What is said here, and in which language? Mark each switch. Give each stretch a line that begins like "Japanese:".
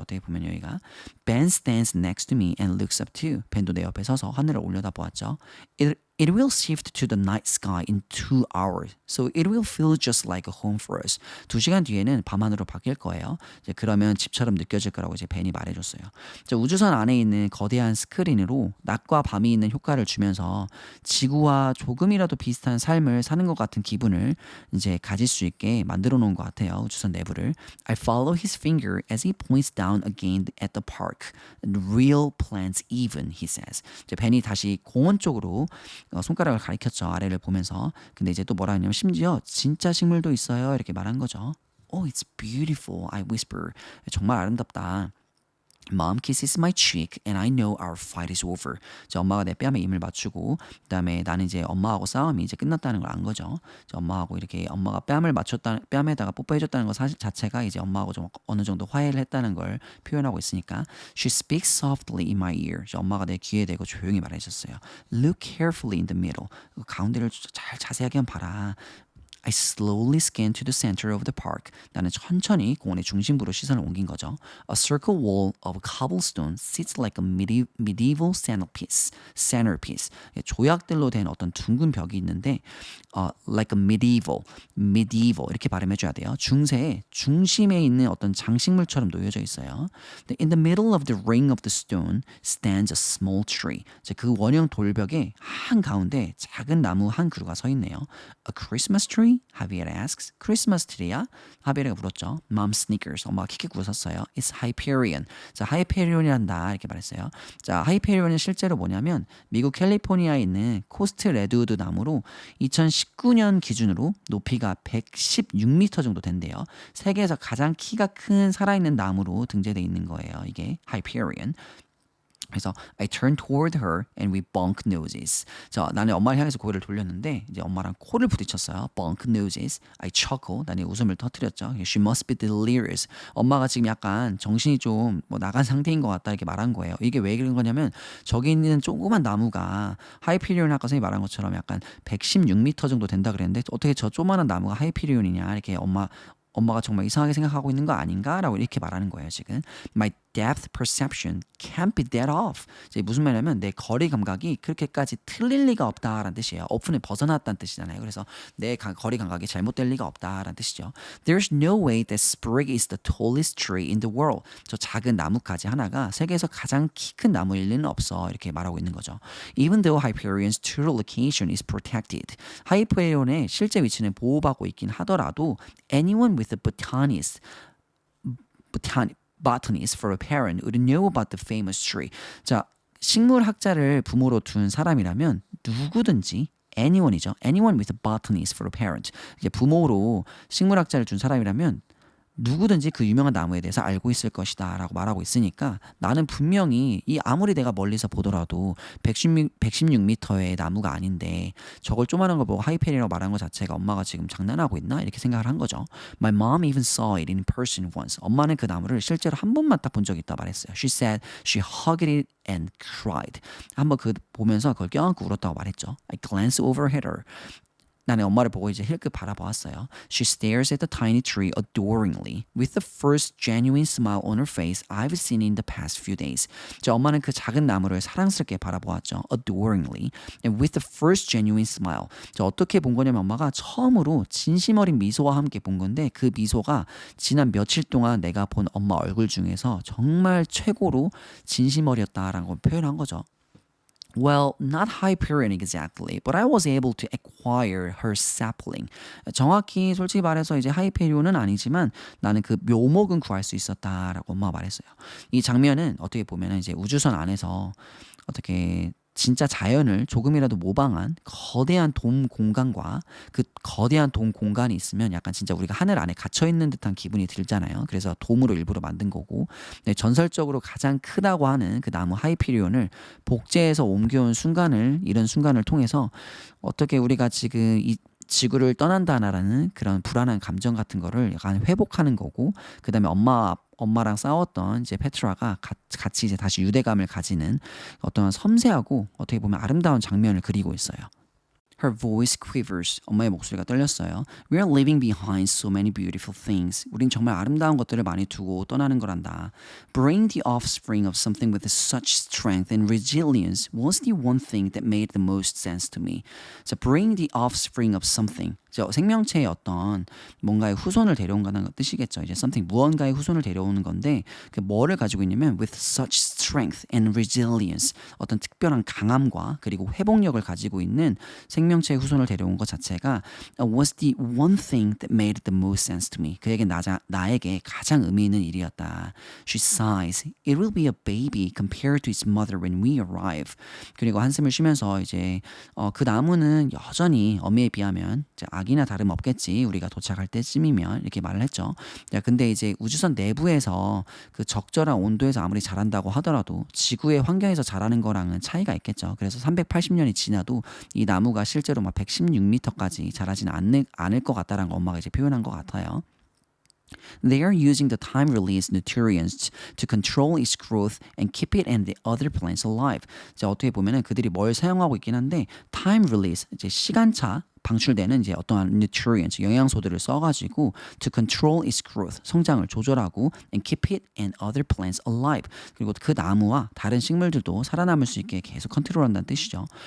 Korean: 어떻게 보면 여기가
English: Ben stands next to me and looks up too.
Korean: 벤도 내 옆에 서서 하늘을 올려다보았죠.
English: It will shift to the night sky in 2 hours. So it will feel just like a home for us.
Korean: 2시간 뒤에는 밤하늘로 바뀔 거예요. 이제 그러면 집처럼 느껴질 거라고 이제 벤이 말해줬어요. 우주선 안에 있는 거대한 스크린으로 낮과 밤이 있는 효과를 주면서 지구와 조금이라도 비슷한 삶을 사는 것 같은 기분을 이제 가질 수 있게 만들어 놓은 것 같아요. 우주선 내부를.
English: I follow his finger as he points down again at the park. Real plants even, he says.
Korean: 이제 벤이 다시 공원 쪽으로 손가락을 가리켰죠. 아래를 보면서. 근데 이제 또 뭐라 하냐면 심지어 진짜 식물도 있어요. 이렇게 말한 거죠.
English: Oh, it's beautiful, I whisper.
Korean: 정말 아름답다.
English: Mom kisses my cheek and I know our fight is over.
Korean: 엄마가 내 뺨에 입을 맞추고 그다음에 나는 이제 엄마하고 싸움이 이제 끝났다는 걸 안 거죠. 엄마하고 이렇게 엄마가 뺨에다가 뽀뽀해줬다는 것 사실 자체가 이제 엄마하고 좀 어느 정도 화해를 했다는 걸 표현하고 있으니까
English: She speaks softly in my ear.
Korean: 엄마가 내 귀에 대고 조용히 말해줬어요.
English: Look carefully in the middle.
Korean: 가운데를 잘 자세하게 한번 봐라.
English: I slowly scanned to the center of the park.
Korean: 나는 천천히 공원의 중심부로 시선을 옮긴 거죠.
English: A circle wall of cobblestone sits like a medieval centerpiece.
Korean: 조약들로 된 어떤 둥근 벽이 있는데
English: like a medieval
Korean: 이렇게 발음해줘야 돼요. 중세의 중심에 있는 어떤 장식물처럼 놓여져 있어요.
English: In the middle of the ring of the stone stands a small tree.
Korean: 그 원형 돌벽에 한가운데 작은 나무 한 그루가 서 있네요.
English: A Christmas tree? 하비에라 asks.
Korean: 크리스마스 트리야? 하비에라가 물었죠.
English: Mom snickers.
Korean: 엄마가 킥킥 웃었어요.
English: It's Hyperion.
Korean: 하이페리온이란다 이렇게 말했어요. 하이페리온은 실제로 뭐냐면 미국 캘리포니아에 있는 코스트 레드우드 나무로 2019년 기준으로 높이가 116m 정도 된대요. 세계에서 가장 키가 큰 살아있는 나무로 등재되어 있는 거예요. 이게 Hyperion.
English: 그래서 I turned toward her and we bunked noses.
Korean: 나는 엄마를 향해서 고개를 돌렸는데 이제 엄마랑 코를 부딪혔어요.
English: Bunked noses. I chuckle.
Korean: 나는 웃음을 터뜨렸죠.
English: She must be delirious.
Korean: 엄마가 지금 약간 정신이 좀 나간 상태인 것 같다 이렇게 말한 거예요. 이게 왜 그런 거냐면 저기 있는 조그만 나무가 하이피리온 아까 선생님이 말한 것처럼 약간 116m 정도 된다 그랬는데 어떻게 저 조그만한 나무가 하이피리온이냐 이렇게 엄마가 정말 이상하게 생각하고 있는 거 아닌가라고 이렇게 말하는 거예요 지금.
English: My depth perception can't be that off.
Korean: 무슨 말이냐면 내 거리 감각이 그렇게까지 틀릴 리가 없다라는 뜻이에요. 오픈에 벗어났다는 뜻이잖아요. 그래서 내 거리 감각이 잘못될 리가 없다라는 뜻이죠.
English: There's no way that sprig is the tallest tree in the world.
Korean: 저 작은 나뭇가지 하나가 세계에서 가장 키 큰 나무일 리는 없어. 이렇게 말하고 있는 거죠.
English: Even though Hyperion's true location is protected.
Korean: 하이페리온의 실제 위치는 보호받고 있긴 하더라도
English: anyone with a botanist for a parent would know about the famous tree.
Korean: 식물학자를 부모로 둔 사람이라면 누구든지 anyone이죠.
English: Anyone with a botanist for a parent.
Korean: 이제 부모로 식물학자를 둔 사람이라면 누구든지 그 유명한 나무에 대해서 알고 있을 것이다 라고 말하고 있으니까 나는 분명히 아무리 내가 멀리서 보더라도 116m의 나무가 아닌데 저걸 조그마한 걸 보고 하이페리라고 말한 것 자체가 엄마가 지금 장난하고 있나? 이렇게 생각을 한 거죠.
English: My mom even saw it in person once.
Korean: 엄마는 그 나무를 실제로 한 번만 딱 본 적이 있다 말했어요.
English: She said she hugged it and cried.
Korean: 한번 보면서 그걸 껴안고 울었다고 말했죠.
English: I glanced over at her.
Korean: 나는 엄마를 보고 이제 힐끗 바라보았어요.
English: She stares at the tiny tree adoringly, with the first genuine smile on her face I've seen in the past few days.
Korean: 엄마는 그 작은 나무를 사랑스럽게 바라보았죠.
English: Adoringly, and with the first genuine smile.
Korean: 어떻게 본 거냐면 엄마가 처음으로 진심 어린 미소와 함께 본 건데 그 미소가 지난 며칠 동안 내가 본 엄마 얼굴 중에서 정말 최고로 진심 어렸다라는 걸 표현한 거죠.
English: Well, not Hyperion exactly, but I was able to acquire her sapling.
Korean: 정확히 솔직히 말해서 이제 하이페리온은 아니지만 나는 그 묘목은 구할 수 있었다라고 엄마가 말했어요. 이 장면은 어떻게 보면 이제 우주선 안에서 어떻게 진짜 자연을 조금이라도 모방한 거대한 돔 공간과 그 거대한 돔 공간이 있으면 약간 진짜 우리가 하늘 안에 갇혀있는 듯한 기분이 들잖아요. 그래서 돔으로 일부러 만든 거고 전설적으로 가장 크다고 하는 그 나무 하이피리온을 복제해서 옮겨온 이런 순간을 통해서 어떻게 우리가 지금 지구를 떠난다라는 그런 불안한 감정 같은 거를 약간 회복하는 거고, 그 다음에 엄마랑 싸웠던 이제 페트라가 같이 이제 다시 유대감을 가지는 어떤 섬세하고 어떻게 보면 아름다운 장면을 그리고 있어요.
English: Her voice quivers.
Korean: 엄마의 목소리가 떨렸어요.
English: We are leaving behind so many beautiful things.
Korean: 우린 정말 아름다운 것들을 많이 두고 떠나는 거란다.
English: Bring the offspring of something with such strength and resilience was the one thing that made the most sense to me. So bring the offspring of something.
Korean: 생명체의 어떤 뭔가의 후손을 데려온다는 뜻이겠죠. 이제 something 무언가의 후손을 데려오는 건데 그 뭐를 가지고 있냐면
English: with such strength and resilience
Korean: 어떤 특별한 강함과 그리고 회복력을 가지고 있는 생명체의 후손을 데려온 것 자체가
English: was the one thing that made the most sense to me.
Korean: 그에게 나에게 가장 의미 있는 일이었다.
English: She sighs. It will be a baby compared to its mother when we arrive.
Korean: 그리고 한숨을 쉬면서 이제 그 나무는 여전히 어미에 비하면 이제 아기나 다름없겠지. 우리가 도착할 때쯤이면 이렇게 말을 했죠. 근데 이제 우주선 내부에서 그 적절한 온도에서 아무리 자란다고 하더라도 지구의 환경에서 자라는 거랑은 차이가 있겠죠. 그래서 380년이 지나도 이 나무가 실제로 막 116m까지 자라지는 않을 것 같다라는 거 엄마가 이제 표현한 것 같아요.
English: They are using the time-release nutrients to control its growth and keep it and the other plants alive.
Korean: 이제 어떻게 보면은 그들이 뭘 사용하고 있긴 한데 time-release 이제 시간차 방출되는 이제 어떠한 nutrients, 영양소들을 써가지고
English: to control its growth,
Korean: 성장을 조절하고
English: and keep it and other plants alive.
Korean: 그리고 그 나무와 다른 식물들도 살아남을 수 있게 계속 컨트롤한다는 뜻이죠.